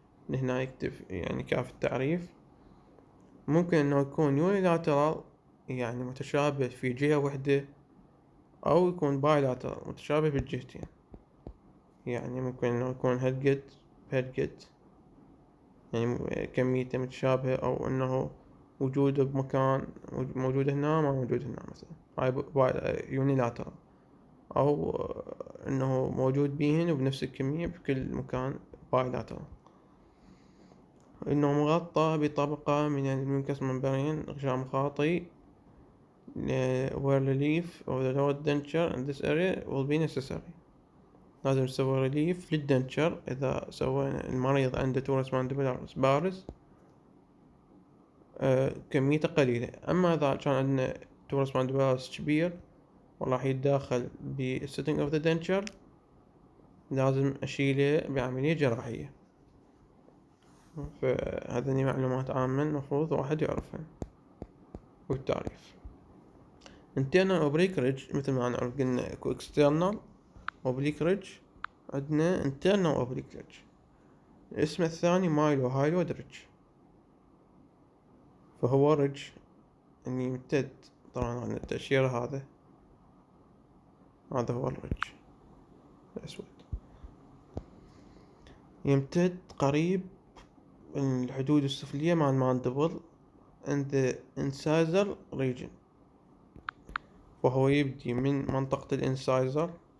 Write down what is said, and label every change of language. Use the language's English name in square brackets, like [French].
[Arabic] هنا يكتب يعني كاف التعريف. ممكن انه يكون unilateral يعني متشابه في جهة واحدة، او يكون bilateral متشابه بالجهتين، يعني ممكن انه يكون head يعني كميته متشابهة، او انه وجوده بمكان موجود هنا ما موجود هنا مثلا، هاي unilateral، او انه موجود بيهن وبنفس الكمية بكل مكان bilateral. انه مغطى بطبقة من الميوكس ممبرين غشاء مخاطي [English] where relief of the lower denture in this area will be necessary. [Arabic] لازم نسوي ريليف للدنتشر إذا سوينا المريض عنده تورس مانديبولارس بارز، كميته قليلة. أما إذا كان عندنا تورس مانديبولاريس كبير وراح يتداخل بالسيتنج اوف ذا دنتشر، لازم أشيله بعملية جراحية. فهذني معلومات عامة المفروض واحد يعرفها. والتعريف internal oblique ridge مثل ما نعرف قلنا اكو external oblique ridge، عندنا internal oblique ridge. الاسم الثاني مايلو هايلود ريدج، فهو ريدج اني يمتد. طبعا عن التأشيرة هذا هو الريدج الأسود، يمتد قريب من الحدود السفلية مع الماندبل [English] in the incisor region، [Arabic] وهو يبدي من منطقة الانسايزر